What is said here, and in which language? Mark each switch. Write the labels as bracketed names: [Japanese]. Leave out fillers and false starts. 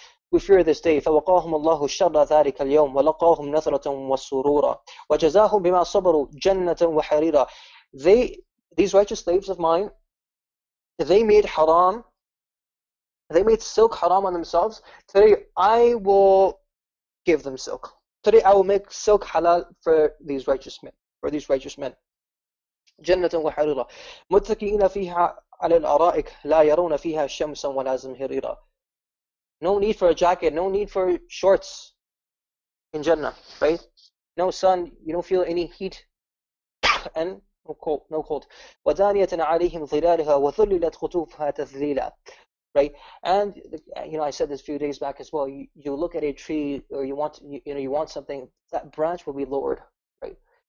[English] We fear this day. [Arabic] فَوَقَاهُمُ اللَّهُ شَرَّ ذَلِكَ الْيَوْمِ وَلَقَاهُمْ نَثْرَةً وَسُرُورًا وَجَزَاهُمْ بِمَا صَبَرُوا جَنَّةً وَحَرِيرًا. [English] These righteous slaves of mine, they made silk haram on themselves. Today I will give them silk. Today I will make silk halal for these righteous men. [Arabic] جنة وحريرا متكئين فيها على الأرائك لا يرون فيها شمسا ولا زمهريرا. [English] No need for a jacket, no need for shorts in Jannah, right? No sun, you don't feel any heat and no cold. [Arabic] وَدَانِيَةً عَلَيْهِمْ ظِلَالِهَا وَذُلِّلَتْ قُطُوفُهَا تَذْلِيلًا. Right? [English] And I said this a few days back as well. You look at a tree, or you want something, that branch will be lowered, right?